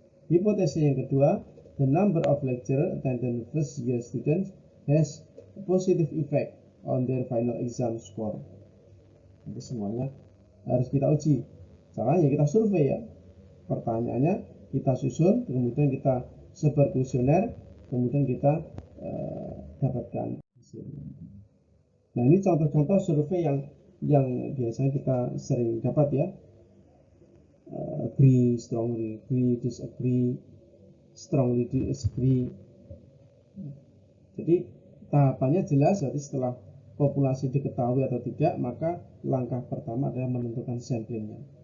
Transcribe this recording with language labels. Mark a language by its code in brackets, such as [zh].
[id] Hipotesis yang kedua, [en] the number of lecture attended first year students has a positive effect on their final exam score. [id] Jadi semuanya harus kita uji. Caranya kita survei ya. Pertanyaannya kita susun, kemudian kita sebar kuesioner, kemudian kita dapatkan hasilnya. Nah ini contoh-contoh survei yang biasanya kita sering dapat ya. [en] Agree, strongly agree, disagree, strongly disagree. [id] Jadi tahapannya jelas, jadi setelah populasi diketahui atau tidak, maka langkah pertama adalah menentukan samplingnya.